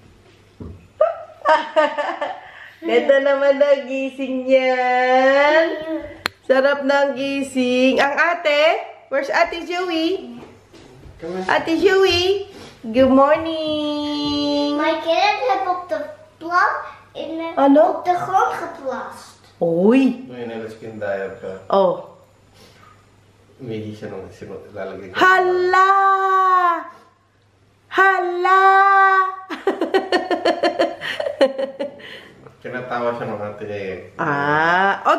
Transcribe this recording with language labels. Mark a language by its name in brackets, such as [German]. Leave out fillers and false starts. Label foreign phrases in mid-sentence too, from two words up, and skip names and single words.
[Filipino] Ito naman na gising yan. Sarap ng gising. Ang ate, [English] where's Ate Joey? Ate Joey, good morning! [Dutch] Mijn kind heeft op de plank op de grond geplast. Oy! [Filipino] May nalaskindayan ka. Oh. Umihi siya nung lalagay ko. Hala! Hala! Kinatawa siya ng ate niya eh.